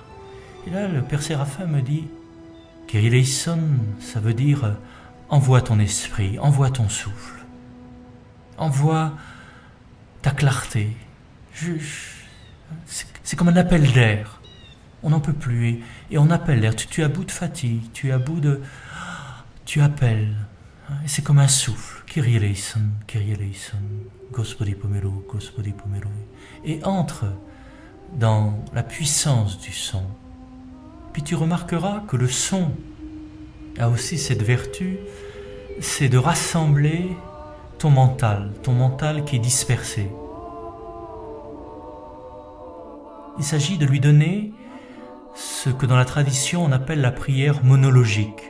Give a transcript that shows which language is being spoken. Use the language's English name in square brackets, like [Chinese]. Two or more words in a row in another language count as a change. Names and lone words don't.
[French] Et là, le Père Séraphin me dit, [Greek] Kyrie eleison, [French] ça veut dire envoie ton esprit, envoie ton souffle, envoie ta clarté. C'est comme un appel d'air. On n'en peut plus et on appelle l'air. Tu es à bout de fatigue, tu es à bout de... Tu appelles. Et c'est comme un souffle. [Greek] Kyrie eleison, Kyrie eleison, [Church Slavic] Gospodi pomelo, Gospodi pomelo. [French] Et entre dans la puissance du son. Puis tu remarqueras que le son a aussi cette vertu, c'est de rassembler ton mental qui est dispersé. Il s'agit de lui donner ce que dans la tradition on appelle la prière monologique.